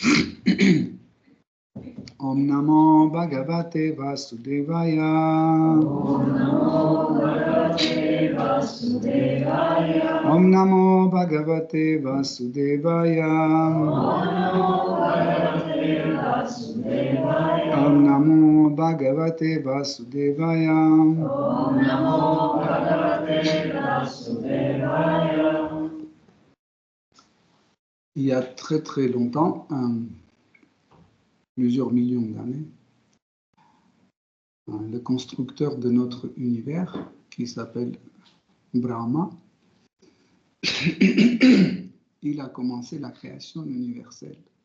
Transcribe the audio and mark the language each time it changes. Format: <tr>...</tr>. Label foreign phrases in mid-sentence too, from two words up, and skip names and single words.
<sa>Om Namo Bhagavate Vasudevaya Om Namo Bhagavate Vasudevaya Om Namo Bhagavate Vasudevaya Om Namo Bhagavate Vasudevaya.</sa> <fr>Il y a très très longtemps, plusieurs millions d'années, le constructeur de notre univers, qui s'appelle Brahma, il a commencé la création universelle.</fr>